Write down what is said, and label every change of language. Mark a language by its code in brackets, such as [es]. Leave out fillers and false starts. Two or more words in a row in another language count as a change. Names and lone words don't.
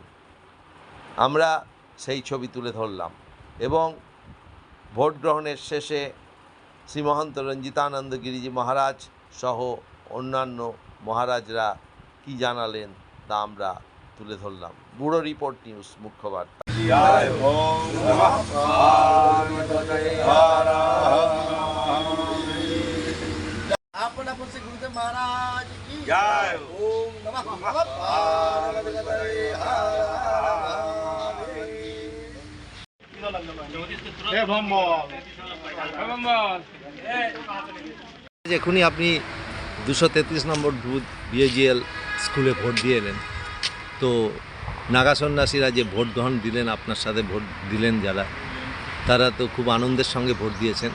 [bn] আমরা সেই ছবি তুলে ধরলাম এবং ভোট গ্রহণের শেষে শ্রীমহন্ত রঞ্জিতানন্দ গিরিজি মহারাজ সহ অন্যান্য মহারাজরা কি জানালেন তা আমরা তুলে ধরলাম। ব্যুরো রিপোর্ট, নিউজ মুখ্য বার্তা। [hi] गुरुदेव महाराज की जय। [sa] ओम नमः पार्वती [bn] এখনই আপনি 233 নম্বর বুথ বিএজিএল স্কুলে ভোট দিয়ে এলেন, তো নাগা সন্ন্যাসীরা যে ভোট গ্রহণ দিলেন, আপনার সাথে ভোট দিলেন যারা, তারা তো খুব আনন্দের সঙ্গে ভোট দিয়েছেন।